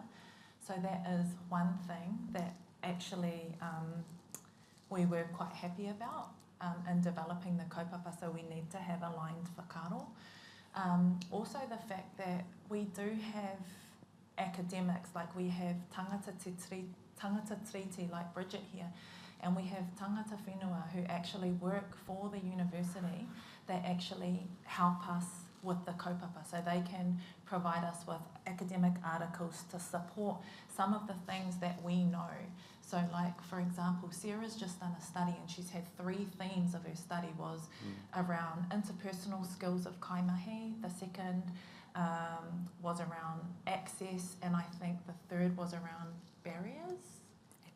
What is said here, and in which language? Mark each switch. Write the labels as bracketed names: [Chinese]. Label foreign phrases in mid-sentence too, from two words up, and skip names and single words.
[English] So that is one thing that actually we were quite happy about in developing the kaupapa, so we need to have aligned whakaaro. Also the fact that we do have academics, like we have [Māori] tangata tiriti [English] like Bridget here, and we have [Māori] tangata whenua [English] who actually work for the university that actually help us with the kaupapa, so they can provide us with academic articles to support some of the things that we know. So like, for example, Sarah's just done a study, and she's had 3 themes of her study was around interpersonal skills of kaimahi, the second was around access, and I think the third was around barriers.